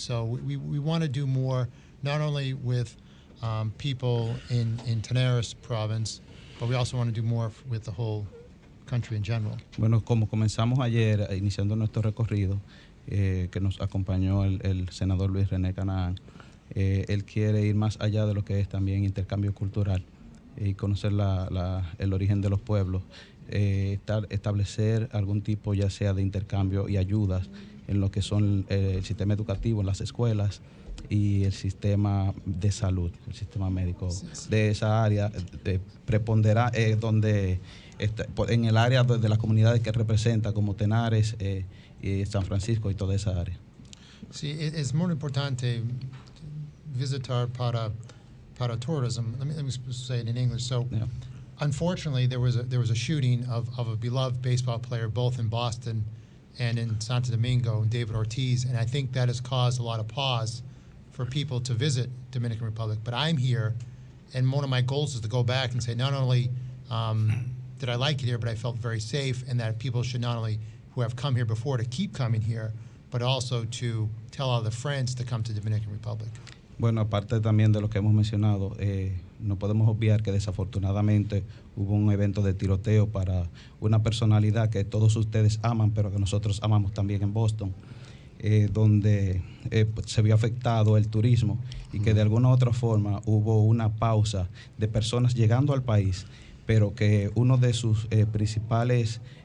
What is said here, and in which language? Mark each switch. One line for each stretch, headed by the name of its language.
English: So we want to do more, not only with people in Tenares province, but we also want to do more with the whole country in general.
Spanish: Bueno, como comenzamos ayer, iniciando nuestro recorrido, que nos acompañó el senador Luis René Canaán, él quiere ir más allá de lo que es también intercambio cultural y conocer el origen de los pueblos, establecer algún tipo ya sea de intercambio y ayudas en lo que son el sistema educativo en las escuelas y el sistema de salud, el sistema médico de esa área, prepondera donde en el área de las comunidades que representa como Tenares y San Francisco y toda esa área. Sí, es muy importante visitar para tourism.
English: Let me say it in English. So, Yeah. unfortunately, there was a shooting of a beloved baseball player both in Boston and in Santo Domingo, David Ortiz, and I think that has caused a lot of pause for people to visit Dominican Republic. But I'm here, and one of my goals is to go back and say not only did I like it here, but I felt very safe, and that people should not only who have come here before to keep coming here, but also to tell all the friends to come to Dominican Republic.
Spanish: Bueno, aparte también de lo que hemos mencionado, no podemos obviar que desafortunadamente hubo un evento de tiroteo para una personalidad que todos ustedes aman, pero que nosotros amamos también en Boston, donde se vio afectado el turismo y que de alguna u otra forma hubo una pausa de personas llegando al país, pero que uno de sus principales